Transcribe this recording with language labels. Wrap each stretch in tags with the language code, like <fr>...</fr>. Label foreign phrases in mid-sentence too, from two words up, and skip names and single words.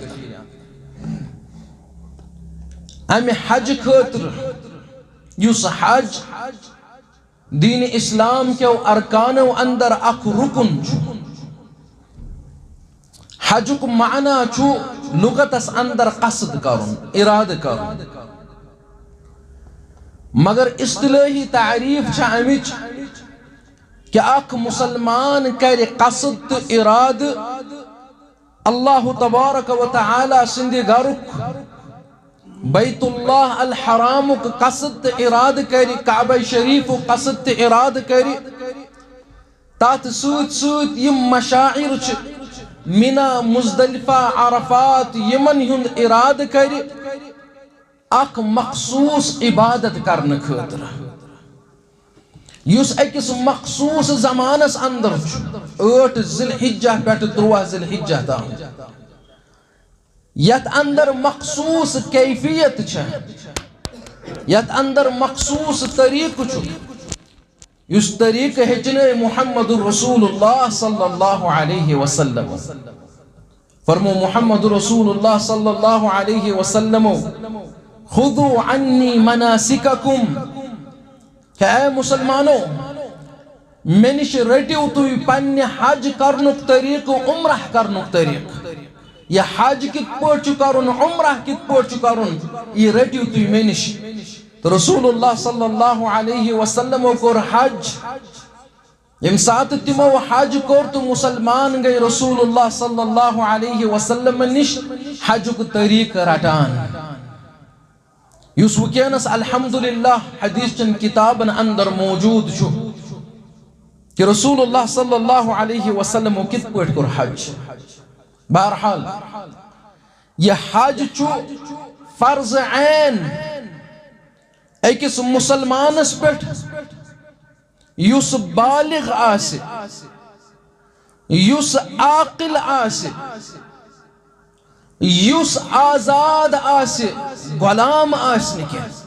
<ks>अमे हज खतर युस हज दीन इस्लाम के अरकानो अंदर अख रुकन हजुक माना छु लुगतस अंदर कसद करुन इराद करुन मगर इस्तिलाही तारीफ छ अमिच कि अख मुसलमान कर कसद तो इराद</ks> <ar>الله تبارك و تعالى</ar> <ks>सिंध गरुक</ks> <ar>بيت الله الحرام</ar> <ks>कसद इराद करी काबा शरीफ कसद इराद करी तात सूत सूत यम मशाइर छ मिना मुजदलिफा अरफात यमन हुंद इराद करी अख मखसूस इबादत करने खतर युस अकिस मखसूस जमानस अंदर 8 ज़िलहिज्जा पेट 13 ज़िलहिज्जा ताम यत अंदर मखसूस कैफियत छ यत अंदर मखसूस तरीक छ युस तरीक हेचने</ks> <ar>محمد رسول الله صلى الله عليه وسلم</ar> <ks>फरमो</ks> <ar>محمد رسول الله صلى الله عليه وسلم خذوا عني مناسككم</ar> <ks>क्या मुसलमानों मे निश रटिव तुम पन्ने हज करनुक तरीक उम्रह करनुक तरीक यह हज कित पट करुन उम्रह कित पट करुन ये रटिव तुम मे निश तो</ks> <ar>رسول الله صلى الله عليه وسلم</ar> <ks>कोर हज यम सात तिमो हज कोर तो मुसलमान गए</ks> <ar>رسول الله صلى الله عليه وسلم</ar> <ks>निश हज को तरीक रटान युस वुकनस अल्हम्दुलिल्लाह हदीस चन किताबन अंदर मौजूद छु कि</ks> <ar>رسول الله صلى الله عليه وسلم</ar> <ks>कित पट कोर हज बहरहाल यह हज छु फर्ज ऐन अकिस मुसलमानस पेट युस बालिग आसे युस आकिल आसे युस आजाद आसे गुलाम आसने के</ks>